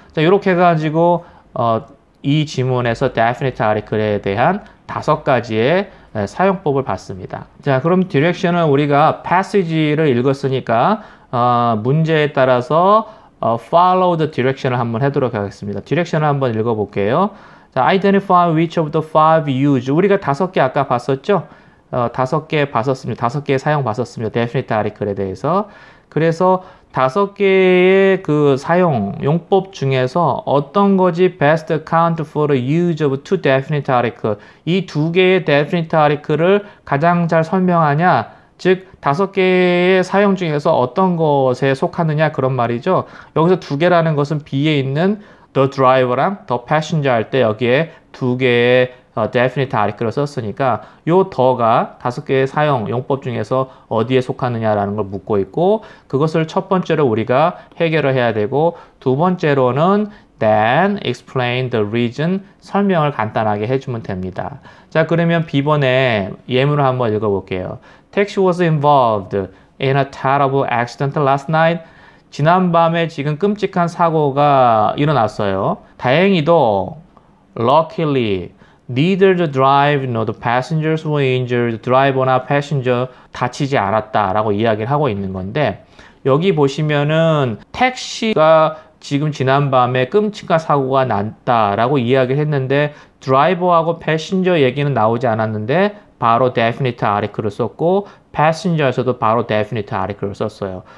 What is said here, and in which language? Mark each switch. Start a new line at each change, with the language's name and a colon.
Korean: 자, 이렇게 해가지고 이 지문에서 definite article에 대한 5가지의 사용법을 봤습니다. 자, 그럼 디렉션은 우리가 passage를 읽었으니까 문제에 따라서
English: follow the direction
Korean: 을 한번 하도록 하겠습니다. 디렉션을 한번 읽어볼게요.
English: 자, identify which of the five used.
Korean: 우리가 5개 아까 봤었죠? 5개 봤었습니다. 5개의 사용 봤었습니다. definite article에 대해서. 그래서 5개의 그 사용 용법 중에서 어떤 것이
English: best account for the use of two definite article.
Korean: 이 2개의 definite article를 가장 잘 설명하냐? 즉 5개의 사용 중에서 어떤 것에 속하느냐 그런 말이죠. 여기서 2개라는 것은 B에 있는 the driver랑 the passenger 할 때 여기에 2개의 definite article을 썼으니까 요 더가 5개의 사용 용법 중에서 어디에 속하느냐라는 걸 묻고 있고 그것을 첫 번째로 우리가 해결을 해야 되고 두 번째로는
English: then explain the reason
Korean: 설명을 간단하게 해주면 됩니다. 자, 그러면 B번에 예문을 한번 읽어볼게요.
English: Taxi was involved in a terrible accident last night.
Korean: 지난밤에 지금 끔찍한 사고가 일어났어요. 다행히도
English: luckily neither the driver nor the passengers were injured.
Korean: 드라이버나 패신저 다치지 않았다라고 이야기를 하고 있는 건데 여기 보시면은 택시가 지금 지난밤에 끔찍한 사고가 났다라고 이야기를 했는데 드라이버하고 패신저 얘기는 나오지 않았는데 바로 definite article을 썼고 passenger에서도 바로 definite article을 썼어요.